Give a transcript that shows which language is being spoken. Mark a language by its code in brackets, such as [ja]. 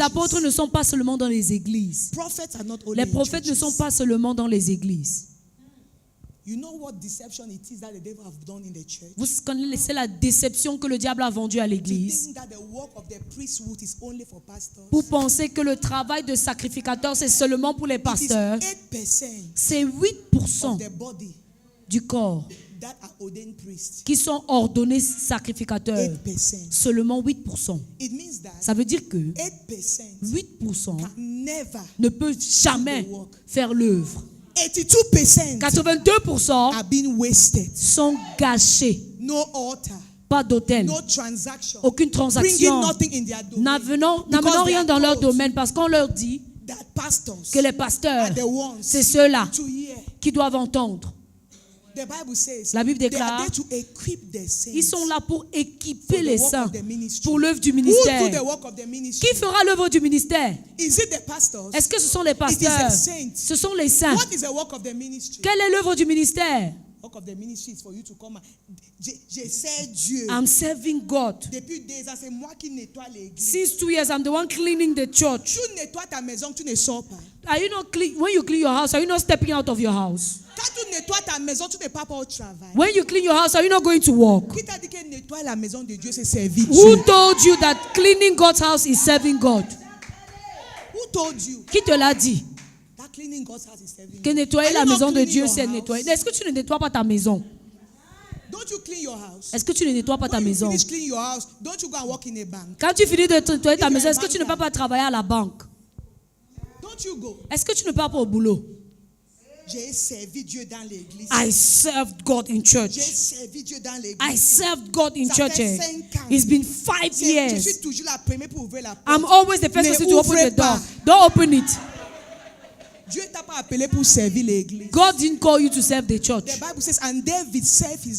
[fr] apôtres ne sont pas seulement dans les églises. [en] Prophets are not only [fr] Les [en] in [fr] prophètes ne [en] churches. [fr] sont pas seulement dans les églises. [en] You know what deception it is that the devil have done in the church? [fr] Vous connaissez la déception que le diable a vendue à [en] To [fr] l'église. [en] think that the work of the priesthood is only for pastors. [fr] Pour penser que le travail de sacrificateur, c'est seulement pour les [en] It is [fr] pasteurs. [en] 8% [fr] C'est [en] of [fr] 8% [en] the body [fr] du corps [en] that are ordained priests. [fr] qui sont ordonnés sacrificateurs. [en] 8%. [fr] Seulement 8%. [en] It means that [fr] Ça veut dire que [en] 8% [fr] 8% [en] can never [fr] ne peut jamais faire l'œuvre. [en] 82% [fr] 82% [en] are being wasted. [fr] sont gâchés. [en] No altar, [fr] Pas d'autel, [en] no transaction, [fr] aucune [en] bringing [fr] transaction, [en] nothing in their domain. [fr] n'amenant [en] Because they [fr] rien [en] are [fr] dans leur [en] told [fr] domaine parce qu'on leur dit [en] that pastors [fr] que les [en] are [fr] pasteurs, [en] the ones [fr] c'est ceux-là [en] to hear. [fr] qui doivent entendre. [en] The Bible says [fr] La Bible [en] they are [fr] déclare, [en] there to equip the saints [fr] ils sont là pour équiper [en] for the [fr] les [en] work [fr] saints [en] of the ministry. [fr] pour l'œuvre du [en] Who do the [fr] ministère. [en] work of the ministry? [fr] Qui fera l'œuvre du ministère? [en] Is it the pastors? [fr] Est-ce que ce sont les [en] It is [fr] pasteurs? [en] the saints. [fr] Ce sont les saints. [en] What is the work of the ministry? [fr] Quelle est l'œuvre du ministère? [en] Work of the ministry is for you to come and [fr] j'essaie Dieu. [en] I'm serving God. [fr] Depuis 2 ans, c'est moi qui nettoie l'église. [en] Since 2 years, I'm the one cleaning the church. [fr] Tu nettoies ta maison, tu ne sors pas. [en] Are you not clean? When you clean your house, are you not stepping out of your house? [fr] Quand tu nettoies ta maison, tu ne pars pas au travail. [en] When you clean your house, are you not going to work? [fr] Qui t'a dit que nettoyer la maison de Dieu, c'est servir [en] Who [fr] Dieu? [en] told you that cleaning God's house is serving God? Who told you [fr] Qui te l'a dit? [en] that cleaning God's house is serving [fr] Que [en] God? [fr] nettoyer [en] Are [fr] la [en] you not [fr] maison de [en] cleaning [fr] Dieu, [en] your [fr] c'est [en] house? [fr] nettoyer. Est-ce que tu ne nettoies pas ta maison? [en] Don't you clean your house? [fr] Est-ce que tu ne nettoies pas ta [en] When you [fr] maison? [en] finish cleaning your house, don't you go and work in a bank? [fr] Quand tu finis de nettoyer ta [en] If [fr] maison, [en] you're a [fr] est-ce que tu ne [en] banker. [fr] vas pas travailler à la banque? [en] Don't you go? [fr] Est-ce que tu ne pars pas au boulot? J'ai servi Dieu dans l'église. [en] I served God in [fr] J'ai [en] church. [fr] servi Dieu dans l'église. [en] I served God in [fr] Ça [en] church. [fr] fait 5 ans. [en] It's been 5 [fr] Je [en] years. [fr] suis toujours la première pour ouvrir la porte. [en] I'm always the first [fr] Ne [en] person to open [fr] ouvrez [en] the door. [fr] pas. [en] Don't open it. [fr] Dieu t'a pas appelé pour servir l'église. [en] God didn't call you to serve the church. The Bible says, and David served his